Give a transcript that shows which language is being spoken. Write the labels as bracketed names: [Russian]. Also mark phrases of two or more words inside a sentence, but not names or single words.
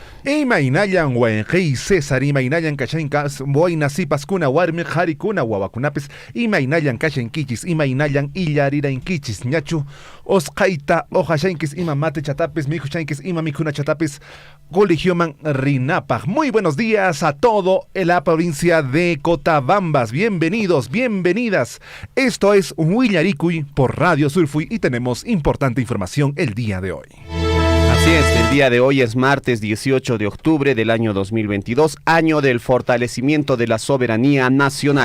[Quechua] imaynayan wayqiy César imaynayan kashankas boina sipaskuna warmi harikuna wawakunapis imaynayan kashankichis imaynayan illarirainkichis ñachu osqayta ojashankis ima mate chatapis mikushankis ima mikuna chatapis colegioman rinapaj. [Spanish] Muy buenos días a todo en la provincia de Cotabambas. Bienvenidos, bienvenidas. Esto es Willaricui por Radio Surfui y tenemos importante información el día de hoy. Así es, el día de hoy es martes 18 de octubre del año 2022, año del fortalecimiento de la soberanía nacional.